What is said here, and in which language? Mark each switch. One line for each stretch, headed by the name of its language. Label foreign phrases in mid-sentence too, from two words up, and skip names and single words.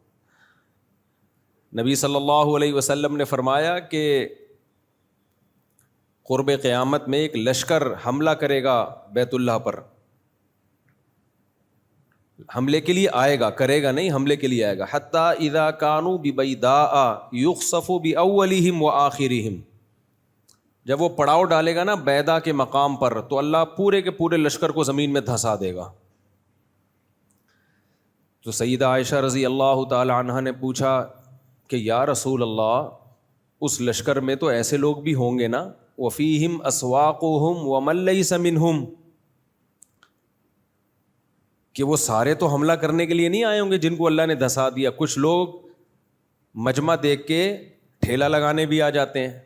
Urdu: نبی
Arabic: صلی اللہ علیہ وسلم
Urdu: نے فرمایا کہ قرب قیامت میں ایک لشکر حملہ کرے گا بیت اللہ پر, حملے کے لیے آئے گا, کرے گا نہیں, حملے کے لیے آئے گا.
Arabic: حتیٰ اذا کانوا ببیداء یخسف باولہم وآخرہم,
Urdu: جب وہ پڑاؤ ڈالے گا نا بیدا کے مقام پر تو اللہ پورے کے پورے لشکر کو زمین میں دھسا دے گا. تو سیدہ عائشہ
Arabic: رضی اللہ تعالی عنہا
Urdu: نے پوچھا کہ
Arabic: یا رسول اللہ
Urdu: اس لشکر میں تو ایسے لوگ بھی ہوں گے نا,
Arabic: وفیہم اسواقہم ومن لیس منہم,
Urdu: کہ وہ سارے تو حملہ کرنے کے لیے نہیں آئے ہوں گے جن کو اللہ نے دھسا دیا, کچھ لوگ مجمع دیکھ کے ٹھیلا لگانے بھی آ جاتے ہیں.